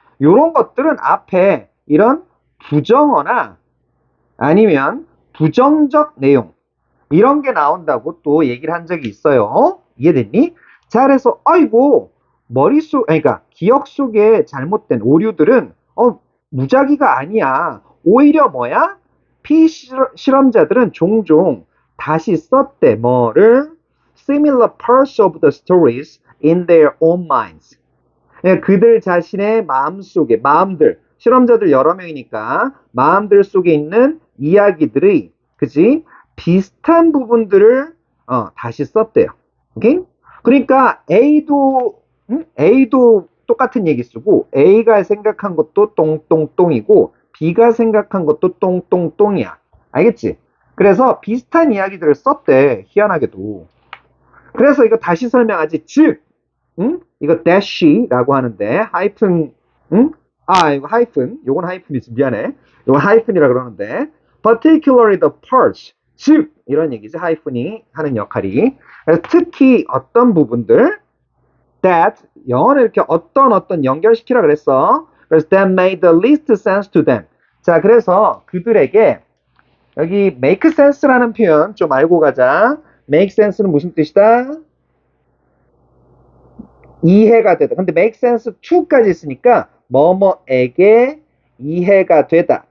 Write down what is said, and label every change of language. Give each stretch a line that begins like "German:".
Korean: 요런 것들은 앞에 이런 부정어나 아니면 부정적 내용 이런 게 나온다고 또 얘기를 한 적이 있어요. 이해됐니? 자, 그래서 아이고 그러니까 기억 속에 잘못된 오류들은 무작위가 아니야. 오히려 뭐야? 피실험자들은 종종 다시 썼대. 뭐를?
English: Similar parts of the stories in their own minds.
Korean: 그들 자신의 마음들, 실험자들 여러 명이니까 마음들 속에 있는 이야기들의, 그지? 비슷한 부분들을 다시 썼대요. 오케이? 그러니까 A도 똑같은 얘기 쓰고 A가 생각한 것도 똥똥똥이고 B가 생각한 것도 똥똥똥이야. 알겠지? 그래서 비슷한 이야기들을 썼대. 희한하게도. 그래서 이거 다시 설명하지. 즉, 이거 dash라고 하는데 하이픈, 이거 하이픈, 요건 하이픈이지. 미안해. 요건 하이픈이라 그러는데
English: particularly the parts,
Korean: 즉 이런 얘기지. 하이픈이 하는 역할이. 그래서 특히 어떤 부분들 that 영어는 이렇게 어떤 연결시키라 그랬어. 그래서
English: that made the least sense to them.
Korean: 자, 그래서 그들에게 여기 make sense라는 표현 좀 알고 가자. make sense는 무슨 뜻이다? 이해가 되다. 근데 make sense to까지 있으니까 뭐뭐에게 이해가 되다.